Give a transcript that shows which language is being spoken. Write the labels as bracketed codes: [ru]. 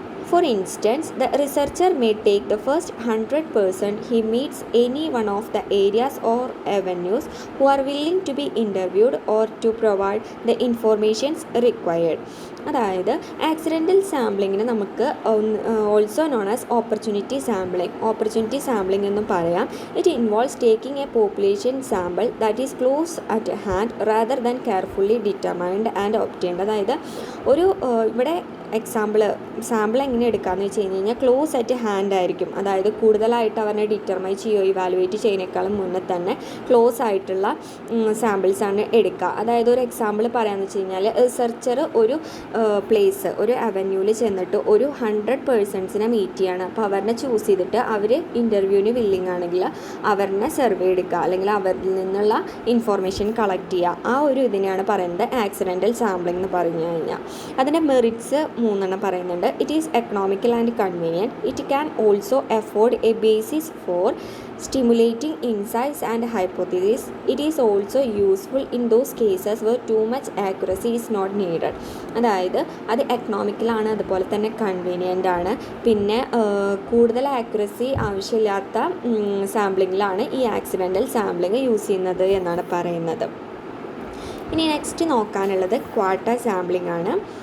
[en] For instance, the researcher may take the first 100% he meets any one of the areas or avenues who are willing to be interviewed or to provide the informations required. [ml] അതായത് accidental സാമ്പിളിങ്ങിന് നമുക്ക് [en] also known as opportunity sampling [ml] എന്നും പറയാം. [en] It involves taking a population sample that is close at hand rather than carefully determined and obtained. [ml] അതായത് ഒരു ഇവിടെ sample എങ്ങനെ എടുക്കാമെന്ന് വെച്ച് കഴിഞ്ഞാൽ [en] close at hand [ml] ആയിരിക്കും. അതായത് കൂടുതലായിട്ട് അവരെ ഡിറ്റർമൈൻ ചെയ്യുകയോ ഇവാലുവേറ്റ് ചെയ്യുന്നതിനേക്കാളും മുന്നേ തന്നെ ക്ലോസ് ആയിട്ടുള്ള സാമ്പിൾസാണ് എടുക്കുക. അതായത് ഒരു എക്സാമ്പിൾ പറയാമെന്ന് വെച്ച് കഴിഞ്ഞാൽ റിസർച്ചർ ഒരു പ്ലേസ് ഒരു അവന്യൂവിൽ ചെന്നിട്ട് ഒരു 100 പേഴ്സൺസിനെ മീറ്റ് ചെയ്യാണ്. അപ്പോൾ അവരെ ചൂസ് ചെയ്തിട്ട് അവർ ഇൻ്റർവ്യൂവിന് വില്ലിങ് ആണെങ്കിൽ അവരെ സർവേ എടുക്കുക, അല്ലെങ്കിൽ അവരിൽ നിന്നുള്ള ഇൻഫോർമേഷൻ കളക്ട് ചെയ്യുക. ആ ഒരു ഇതിനെയാണ് പറയുന്നത് ആക്സിഡൻ്റൽ സാമ്പിളിംഗ് എന്ന് പറഞ്ഞു കഴിഞ്ഞാൽ. അതിൻ്റെ മെറിറ്റ്സ് മൂന്നെണ്ണം പറയുന്നുണ്ട്. [en] It is economical and convenient. It can also afford a basis for stimulating insights and hypotheses. It is also useful in those cases where too much accuracy is not needed. [ml] അതായത് അത് എക്കണോമിക്കലാണ്, അതുപോലെ തന്നെ convenient ആണ്, പിന്നെ കൂടുതൽ accuracy ആവശ്യമില്ലാത്ത സാമ്പിളിങ്ങിലാണ് ഈ accidental sampling use ചെയ്യുന്നത് എന്നാണ് പറയുന്നത്. ഇനി നെക്സ്റ്റ് നോക്കാനുള്ളത് ക്വാട്ട സാമ്പിളിംഗ് ആണ്.